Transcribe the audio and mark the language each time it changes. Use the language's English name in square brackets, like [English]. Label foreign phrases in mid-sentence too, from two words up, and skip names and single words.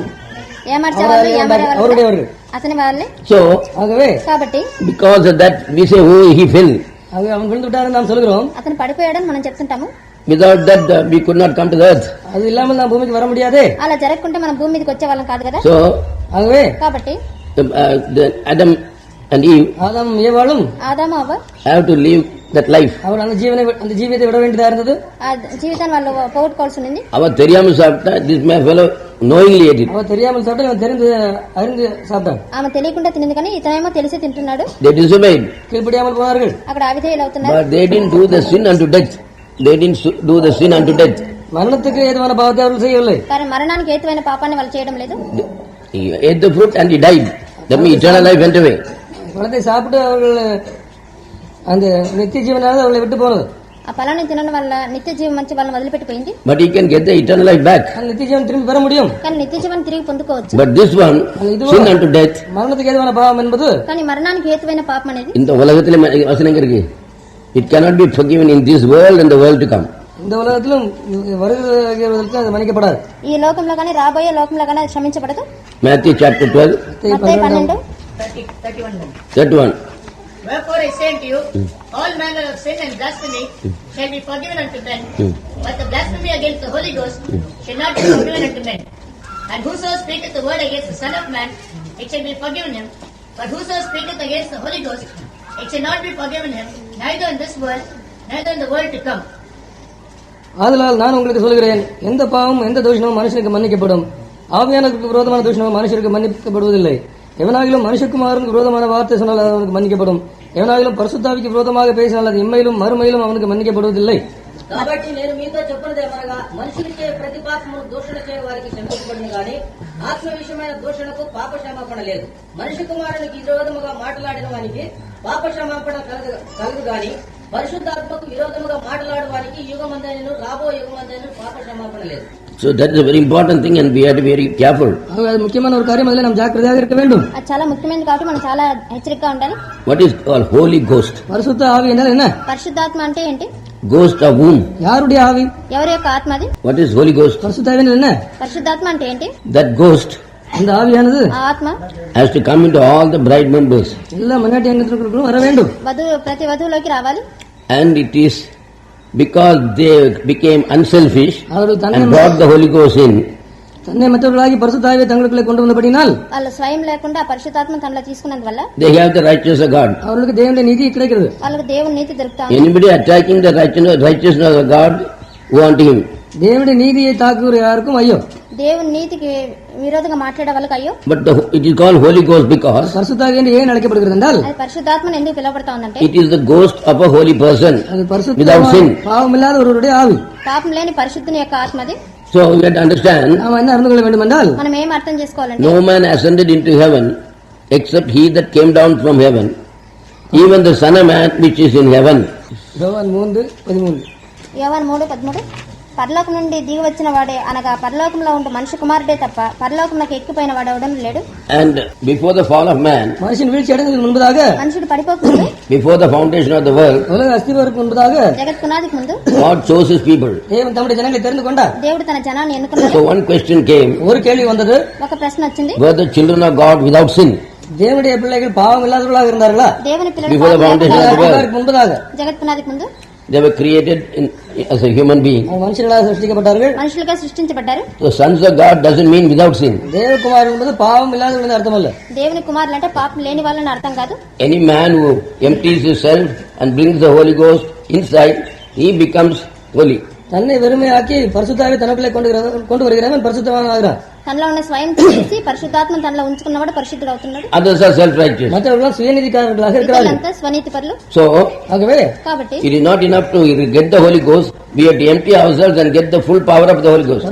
[Telugu] ఏమార్చేవాళ్ళు ఏమారేవాళ్ళు [Tamil] அவருடையவர்கள். [Telugu] అతని వాళ్ళే. [English] So [Tamil] ஆகவே [Telugu] కాబట్టి [English] because of that we say who he fell. [Tamil] ஆகவே அவன் விழுந்து விட்டார் நாம் சொல்கிறோம். [Telugu] అతను పడిపోయాడని మనం చెప్తుంటాము. [English] Without that we could not come to the earth. [Tamil] அது இல்லாமல் நாம் பூமிக்கு வர முடியாதே. [Telugu] అలా జరగకుంటే మనం భూమి మీదకి వచ్చే వాళ్ళం కాదు కదా. [English] So [Tamil] ஆகவே [Telugu] కాబట్టి [English] Adam and Eve [Tamil] ஆதாம் ஏவாளும் [Telugu] ఆదాము అవ్వ [English] have to live that life. [Tamil] அவன் அந்த ஜீவியத்தை விட வேண்டியதா இருந்தது. [Telugu] ఆ జీవితాన్ని వాళ్ళు పోగొట్టుకోవాల్సి ఉంది. [Tamil] அவ தெரியாம சாப்பிட்டா [English] this my fellow knowingly ate it. [Tamil] அவன் தெரியாமல் சாப்பிட்டு அவன் தெரிந்து அறிந்து சாப்பிட்டான். [Telugu] ఆమె తెలియకుండా తినింది కానీ ఇతనేమో తెలిసి తింటున్నాడు. [English] They disobeyed. [Tamil] கீழ்ப்படியாமல் போனார்கள். [Telugu] అక్కడ అవిధేయులు అవుతున్నారు. [English] But they didn't do the sin unto death. They didn't do the sin unto death. [Tamil] மரணத்துக்கு ஏதுவான பாவத்தை அவர்கள் செய்யவில்லை. [Telugu] కానీ మరణానికి హేతువైన పాపాన్ని వాళ్ళు చేయడం లేదు. [English] He ate the fruit and he died. That means eternal life went away. [Tamil] பழத்தை சாப்பிட்டு அவர்கள் அந்த நித்திய ஜீவனானது அவர்களை விட்டு போனது. [Telugu] ఆ ఫలాన్ని తినడం వల్ల నిత్య జీవం మంచి వాళ్ళని వదిలిపెట్టిపోయింది. [English] But he can get the eternal life back. [Tamil] அந்த நித்திய ஜீவன் திரும்பி பெற முடியும். [Telugu] కానీ నిత్య జీవన్ తిరిగి పొందుకోవచ్చు. [English] But this one, sin unto death. [Tamil] மரணத்துக்கு ஏதுவான பாவம் என்பது [Telugu] కానీ మరణానికి హేతువైన పాపం అనేది [Tamil] இந்த உலகத்திலே வசனங்க இருக்கு. [English] It cannot be forgiven in this world and the world to come. [Tamil] இந்த உலகத்திலும் வருகிறவர்களுக்கு அது மன்னிக்கப்படாது. [Telugu] ఈ లోకంలో కానీ రాబోయే లోకంలో కానీ అది క్షమించబడదు. [English] Matthew chapter 12, [Telugu] మత్తయి 12 31. [English] Wherefore I say unto you, all manner of sin and blasphemy shall be forgiven unto men, but the blasphemy against the Holy Ghost shall not be forgiven unto men. And whoso speaketh the word against the Son of Man, it shall be forgiven him. But whoso speaketh against the Holy Ghost, it shall not be forgiven him, neither in this world, neither in the world to come. [Tamil] ஆதலால் நான் உங்களுக்கு சொல்கிறேன், எந்த பாவமும் எந்த தூஷணமும் மனுஷனுக்கு மன்னிக்கப்படும், ஆவியானவருக்கு விரோதமான தூஷணமும் மனுஷருக்கு மன்னிக்கப்படுவதில்லை. எவனாகிலும் மனுஷகுமாரனுக்கு விரோதமான வார்த்தை சொன்னால் அது அவனுக்கு மன்னிக்கப்படும். எவனாகிலும் பரிசுத்தாவிக்கு விரோதமாக பேசினால் அது இம்மையிலும் மறுமையிலும் அவனுக்கு மன்னிக்கப்படுவதில்லை. [Telugu] కాబట్టి నేను మీతో చెప్పినదేమనగా మనుషులకే ప్రతి పాపమును దూషణ చేయ వారికి క్షమించబడింది గాని ఆత్మ విషయమైన దూషణకు పాప క్షమాపణ లేదు. మనిషి కుమారునికి విరోధముగా మాట్లాడిన వానికి పాప క్షమాపణ కలదు గాని పరిశుద్ధాత్మకు విరోధముగా మాట్లాడడానికి యుగమందైనను రాబో యుగమందైనను పాప క్షమాపణ లేదు. [English] So that is a very important thing and we have to be very careful. [Tamil] அது முக்கியமான ஒரு காரியம், அதில் நாம் ஜாக்கிரதையாக இருக்க வேண்டும். [Telugu] అది చాలా ముఖ్యమైనది కాబట్టి మనం చాలా హెచ్చరికగా ఉండాలి. [English] What is called Holy Ghost? [Tamil] பரிசுத்த ஆவி என்றால் என்ன? [Telugu] పరిశుద్ధాత్మ అంటే ఏంటి? [English] Ghost of whom? [Tamil] யாருடைய ஆவி? [Telugu] ఎవరి యొక్క ఆత్మ అది? [English] What is Holy Ghost? [Tamil] பரிசுத்த ஆவி என்றால் என்ன? [Telugu] పరిశుద్ధాత్మ అంటే ఏంటి? [English] That ghost [Tamil] அந்த ஆவியானது [Telugu] ఆ ఆత్మ [English] has to come into all the bride members. [Tamil] எல்லா மன்னாட்டி அங்கத்திற்குள்ளும் வர வேண்டும். [Telugu] ప్రతి వధువులోకి రావాలి. [English] And it is because they became unselfish [Tamil] அவர்கள் [English] and brought the Holy Ghost in. [Tamil] தன்னை மற்றவர்களாகி பரிசுத்த ஆவியை தங்களுக்குள்ளே கொண்டு வந்தபடினால் [Telugu] వాళ్ళు స్వయం లేకుండా పరిశుద్ధాత్మ తనలో తీసుకున్నందువల్ల [English] They have the righteousness of God. [Tamil] அவர்களுக்கு தேவனுடைய நீதி கிடைக்கிறது. [Telugu] వాళ్ళకి దేవుని నీతి దొరుకుతా ఉంది. [English] Anybody attacking the righteousness of God, want him. [Tamil] தேவனுடைய நீதியை தாக்குகிற யாருக்கும் ஐயோ. [Telugu] దేవుని నీతికి విరోధంగా మాట్లాడే వాళ్ళకి అయ్యో. [English] But it is called Holy Ghost because [Tamil] பரிசுத்த ஆவி என்று ஏன் அழைக்கப்படுகிறது என்றால் [Telugu] అది పరిశుద్ధాత్మను ఎందుకు పిలువబడతా ఉందంటే [English] it is the ghost of a holy person [Tamil] அது பரிசுத்த [English] without sin. [Tamil] பாவம் இல்லாத ஒருவருடைய ஆவி. [Telugu] పాపం లేని పరిశుద్ధుని యొక్క ఆత్మ అది. [English] So we have to understand, [Tamil] நாம் என்ன அறிந்து கொள்ள வேண்டும் என்றால் [Telugu] మనం ఏం అర్థం చేసుకోవాలంటే [English] no man ascended into heaven except he that came down from heaven, even the Son of Man which is in heaven. [Tamil] யோவான் 3:13 [Telugu] యోవాను 3:13 పరలోకం నుండి దిగి వచ్చిన వాడే అనగా పరలోకంలో ఉండే మనిషి కుమారుడే తప్ప పరలోకంలోకి ఎక్కిపోయిన వాడు ఎవడను లేడు. [English] And before the fall of man, [Tamil] மனுஷன் வீழ்ச்சி அடைந்ததற்கு முன்பதாக [Telugu] మనుషుడు పడిపోకముందు [English] before the foundation of the world, [Tamil] உலக அஸ்திவாரத்துக்கு முன்பதாக [Telugu] జగత్ పునాదికి ముందు [English] God chose his people. [Tamil] தேவன் தம்முடைய ஜனங்களை தெரிந்து கொண்டார். [Telugu] దేవుడు తన జనాన్ని ఎన్నుకున్నాడు. [English] So one question came, [Tamil] ஒரு கேள்வி வந்தது, [Telugu] ఒక ప్రశ్న వచ్చింది, [English] were the children of God without sin? [Tamil] தேவனுடைய பிள்ளைகள் பாவம் இல்லாதவர்களாக இருந்தார்களா? [Telugu] దేవుని పిల్లలు [English] Before the [Telugu] పాపం [English] foundation [Telugu] లేకుండా [English] of the world, [Tamil] அஸ்திவாரத்துக்கு முன்பதாக [Telugu] జగత్ పునాదికి ముందు [English] they were created as a human being. [Tamil] அவங்க மனுஷர்களாக சிருஷ்டிக்கப்பட்டார்கள். [Telugu] మనుషులుగా సృష్టించబడ్డారు. [English] The sons of God doesn't mean without sin. [Tamil] தேவகுமார் என்பது பாவம் இல்லாதவர்கள் அர்த்தம் அல்ல. [Telugu] దేవుని కుమారులు అంటే పాపం లేని వాళ్ళని అర్థం కాదు. [English] Any man who empties himself and brings the Holy Ghost inside, he becomes holy. [Tamil] தன்னை வெறுமையாக்கி பரிசுத்தாவை தனக்குள்ளே கொண்டு வருகிறவன் பரிசுத்தவான் ஆகிறான். [Telugu] తనలో ఉన్న స్వయం తీసి పరిశుద్ధాత్మ తనలో ఉంచుకున్నవాడు పరిశుద్ధుడు అవుతున్నాడు. [English] Others are self-righteous. [Tamil] மற்றவர்கள் சுயநீதிக்காரர்களாக இருக்கிறார்கள். [Telugu] ఇతరులంతా స్వనీతి పరులు. [English] So, [Tamil] ஆகவே [Telugu] కాబట్టి [English] it is not enough to get the Holy Ghost. We have to empty ourselves and get the full power of the Holy Ghost.